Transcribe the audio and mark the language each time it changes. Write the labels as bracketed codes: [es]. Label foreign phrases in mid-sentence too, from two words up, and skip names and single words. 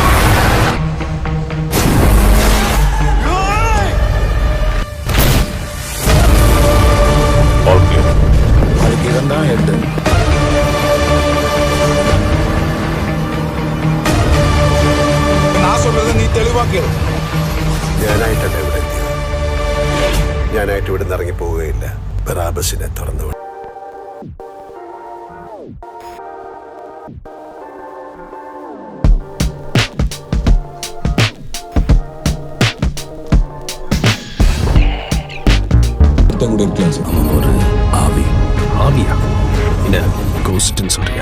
[ta] அதுக்கு இவன் தான் ஹெட். நான் சொல்றது நீ தெளிவா കേളു. [ml] ഞാനായിട്ട് ഇവിടുന്ന് ഇറങ്ങി പോവുകയില്ല. ബറാബസിനെ തുറന്നു വിടും. [ta] அவன் ஒரு ஆவி. ஆவியா? என்ன கோஸ்ட்னு சொல்றியா?